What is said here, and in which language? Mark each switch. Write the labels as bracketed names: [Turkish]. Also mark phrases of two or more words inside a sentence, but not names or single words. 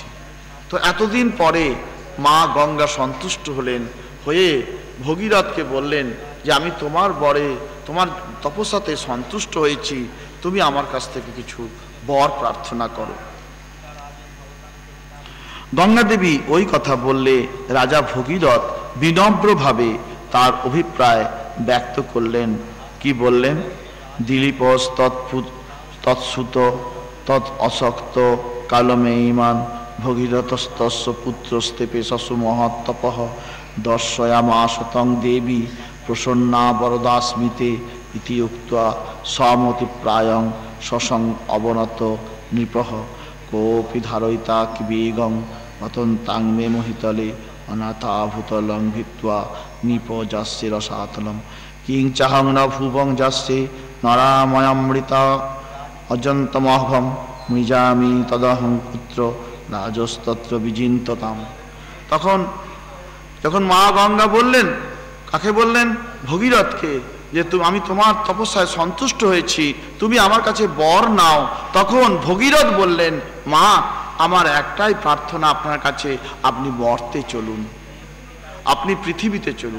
[Bangla] তো এতদিন পরে মা গঙ্গা সন্তুষ্ট হলেন, হয়ে ভগীরথকে বললেন যে আমি তোমার বরে, তোমার তপস্যাতে সন্তুষ্ট হয়েছি, তুমি আমার কাছ থেকে কিছু বর প্রার্থনা করো। গঙ্গা দেবী ওই কথা বললে রাজা ভগীরথ বিনম্রভাবে তার অভিপ্রায় ব্যক্ত করলেন। কি বললেন? [Sanskrit] দিলীপস তৎসুত তৎ অশক্ত কালমে ইমান ভগীরথস্তস্য পুত্রস্তেপে শশু মহত্তপঃ দর্শয়ামাশতং দেবী প্রসন্না বরদাস্মিতে ইতি উক্ত্বা সমতি প্রায়ং শশং অবনত নৃপঃ কোপি ধারয়িতা কিবেগং মতন্তাং মে মোহিতলে অনাথাভূতলং ভিত্ত্বা নিপজাস্যে রসাতলম কিং চাহং ন ভুবং যাস্যে নরাময়ামৃতা অজন্তমহম মৃজামি তদহং পুত্র রাজস্তত্র বিজিন্ততাম। [Bangla] তখন যখন মা গঙ্গা বললেন, কাকে বললেন? ভগীরথকে, যে আমি তোমার তপস্যায় সন্তুষ্ট হয়েছি, তুমি আমার কাছে বর নাও। তখন ভগীরথ বললেন, মা আমার একটাই প্রার্থনা আপনার কাছে, আপনি মর্তে চলুন, আপনি পৃথিবীতে চলুন।